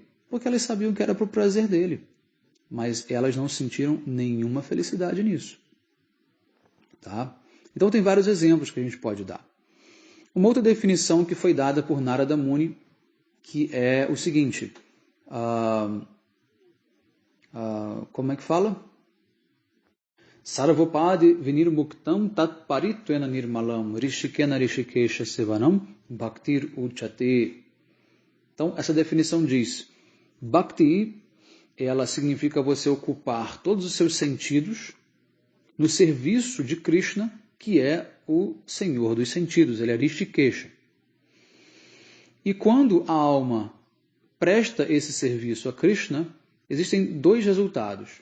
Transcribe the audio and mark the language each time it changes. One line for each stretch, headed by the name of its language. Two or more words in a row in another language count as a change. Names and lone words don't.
Portuguese: Porque elas sabiam que era para o prazer dele, mas elas não sentiram nenhuma felicidade nisso. Tá? Então tem vários exemplos que a gente pode dar. Uma outra definição que foi dada por Narada Muni, que é o seguinte, como é que fala?
Sanskrit: सर्वोपाधि विनिर्मुक्तं तत् परत्वेन निर्मलम् हृषीकेण हृषीकेश सेवनं भक्तिर् उच्यते.
Portuguese: Então, essa definição diz, Bhakti, ela significa você ocupar todos os seus sentidos no serviço de Krishna, que é o Senhor dos sentidos, ele é Rishikesha. E quando a alma presta esse serviço a Krishna, existem dois resultados.